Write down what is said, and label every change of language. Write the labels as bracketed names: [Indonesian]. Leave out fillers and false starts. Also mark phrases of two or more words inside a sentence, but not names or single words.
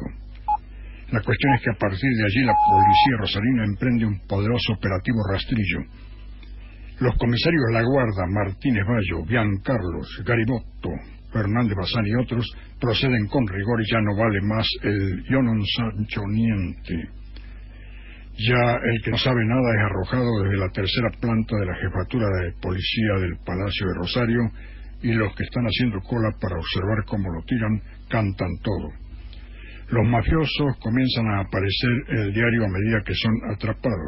[Spanish] La cuestión es que a partir de allí la policía rosarina emprende un poderoso operativo rastrillo. Los comisarios La Guarda, Martínez Bayo, Bian Carlos, Garibotto, Fernández Bazán y otros proceden con rigor y ya no vale más el [Italian] yo non sancho niente. [Spanish] Ya el que no sabe nada es arrojado desde la tercera planta de la jefatura de policía del Palacio de Rosario, y los que están haciendo cola para observar cómo lo tiran cantan todo. Los mafiosos comienzan a aparecer en el diario a medida que son atrapados.